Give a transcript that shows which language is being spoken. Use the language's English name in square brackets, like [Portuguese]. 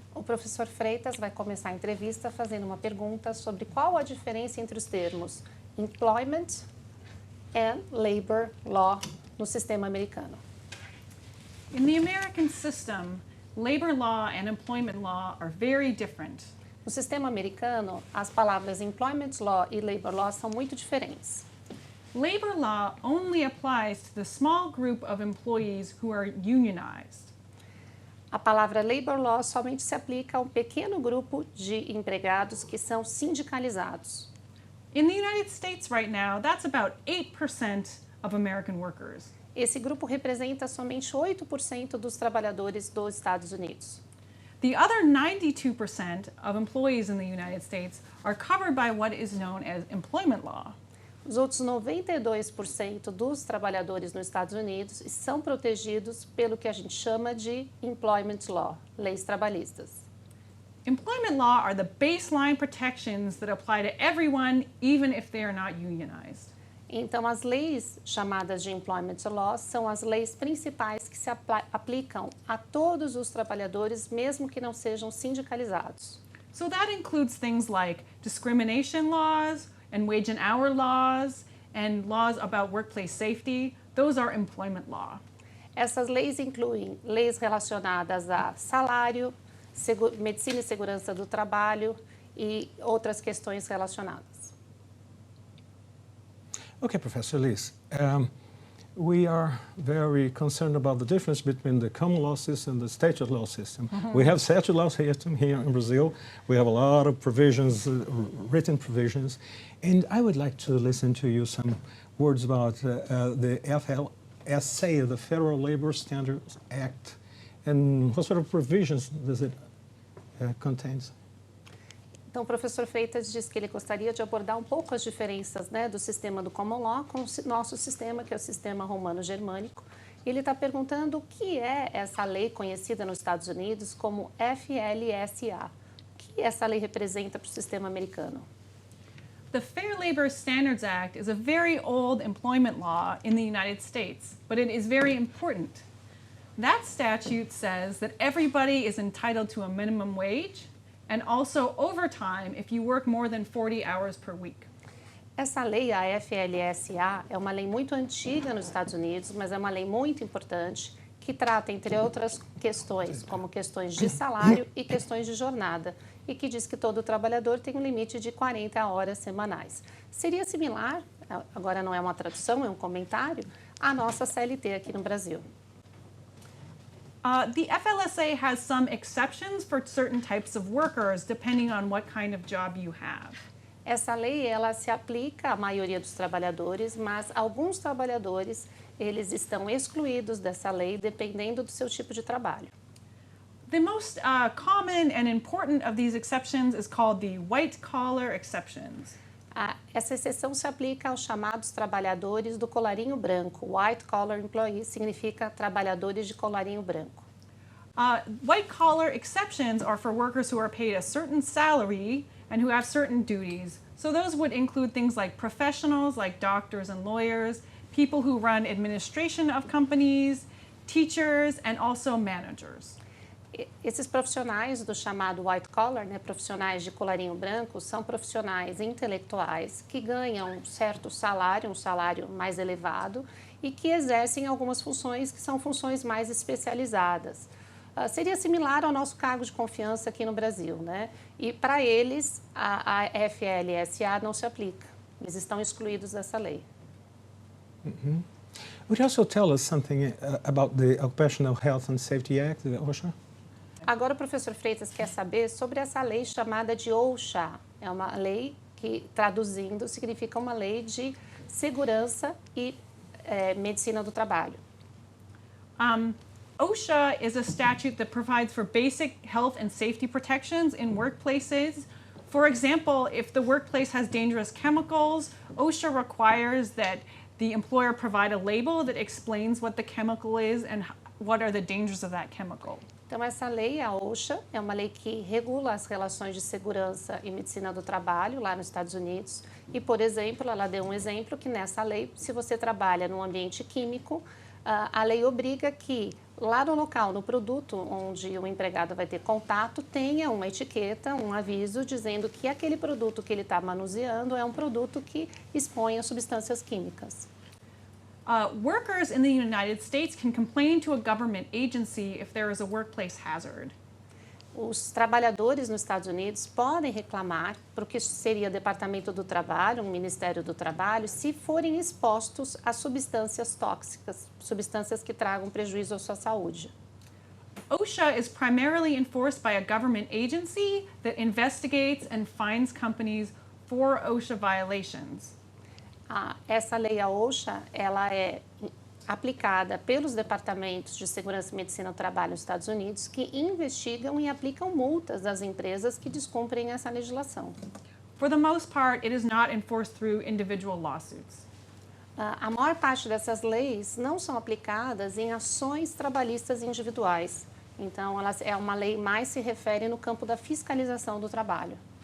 [Portuguese] O professor Freitas vai começar a entrevista fazendo uma pergunta sobre qual a diferença entre os termos [English] employment and labor law [Portuguese] no sistema americano. [English] In the American system, labor law and employment law are very different. [Portuguese] No sistema americano, as palavras employment law e labor law são muito diferentes. [English] Labor law only applies to the small group of employees who are unionized. [Portuguese] A palavra labor law somente se aplica a um pequeno grupo de empregados que são sindicalizados. [English] In the United States right now, that's about 8% of American workers. [Portuguese] Esse grupo representa somente 8% dos trabalhadores dos Estados Unidos. [English] The other 92% of employees in the United States are covered by what is known as employment law. [Portuguese] Os outros 92% dos trabalhadores nos Estados Unidos são protegidos pelo que a gente chama de employment law, leis trabalhistas. [English] Employment law are the baseline protections that apply to everyone, even if they are not unionized. [Portuguese] Então, as leis chamadas de employment law são as leis principais que se aplicam a todos os trabalhadores, mesmo que não sejam sindicalizados. [English] So that includes things like discrimination laws and wage and hour laws and laws about workplace safety. Those are employment law. [Portuguese] Essas leis incluem leis relacionadas a salário, medicina e segurança do trabalho e outras questões relacionadas. [English] Okay, Professor Liz, we are very concerned about the difference between the common law system and the statute law system. We have statute law system here in Brazil. We have a lot of provisions, written provisions, and I would like to listen to you some words about the FLSA, the Federal Labor Standards Act, and what sort of provisions does it contain? [Portuguese] Então, o professor Freitas disse que ele gostaria de abordar um pouco as diferenças, né, do sistema do Common Law com o nosso sistema, que é o sistema romano-germânico. E ele está perguntando o que é essa lei conhecida nos Estados Unidos como FLSA. O que essa lei representa para o sistema americano? [English] The Fair Labor Standards Act is a very old employment law in the United States, but it is very important. That statute says that everybody is entitled to a minimum wage and also overtime if you work more than 40 hours per week. [Portuguese] Essa lei, a FLSA, é uma lei muito antiga nos Estados Unidos, mas é uma lei muito importante que trata, entre outras questões, como questões de salário e questões de jornada, e que diz que todo trabalhador tem um limite de 40 horas semanais. Seria similar, agora não é uma tradução, é um comentário, à nossa CLT aqui no Brasil. [English] The FLSA has some exceptions for certain types of workers depending on what kind of job you have. [Portuguese] Essa lei, ela se aplica à maioria dos trabalhadores, mas alguns trabalhadores, eles estão excluídos dessa lei dependendo do seu tipo de trabalho. [English] The most common and important of these exceptions is called the white-collar exceptions. [Portuguese] Essa exceção se aplica aos chamados trabalhadores do colarinho branco. [English] White collar employees [Portuguese] significa trabalhadores de colarinho branco. [English] White-collar exceptions are for workers who are paid a certain salary and who have certain duties. So those would include things like professionals, like doctors and lawyers, people who run administration of companies, teachers, and also managers. [Portuguese] Esses profissionais do chamado white collar, né, profissionais de colarinho branco, são profissionais intelectuais que ganham um certo salário, um salário mais elevado, e que exercem algumas funções que são funções mais especializadas. Seria similar ao nosso cargo de confiança aqui no Brasil, né? E para eles a FLSA não se aplica. Eles estão excluídos dessa lei. Mm-hmm. [English] Would you also tell us something about the Occupational Health and Safety Act, the OSHA? [Portuguese] Agora o professor Freitas quer saber sobre essa lei chamada de OSHA. É uma lei que, traduzindo, significa uma lei de segurança e medicina do trabalho. [English] OSHA is a statute that provides for basic health and safety protections in workplaces. For example, if the workplace has dangerous chemicals, OSHA requires that the employer provide a label that explains what the chemical is and what are the dangers of that chemical. [Portuguese] Então, essa lei, a OSHA, é uma lei que regula as relações de segurança e medicina do trabalho lá nos Estados Unidos. E, por exemplo, ela deu um exemplo que nessa lei, se você trabalha num ambiente químico, a lei obriga que lá no local, no produto onde o empregado vai ter contato, tenha uma etiqueta, um aviso dizendo que aquele produto que ele está manuseando é um produto que expõe a substâncias químicas. [English] Workers in the United States can complain to a government agency if there is a workplace hazard. [Portuguese] Os trabalhadores nos Estados Unidos podem reclamar para o que seria o Departamento do Trabalho, o Ministério do Trabalho, se forem expostos a substâncias tóxicas, substâncias que tragam prejuízo à sua saúde. [English] OSHA is primarily enforced by a government agency that investigates and fines companies for OSHA violations. [Portuguese] Essa lei, a OSHA, ela é aplicada pelos departamentos de segurança e medicina do trabalho nos Estados Unidos, que investigam e aplicam multas às empresas que descumprem essa legislação. [English] For the most part, it is not enforced through individual lawsuits. [Portuguese] A maior parte dessas leis não são aplicadas em ações trabalhistas individuais. Então, é uma lei mais se refere no campo da fiscalização do trabalho.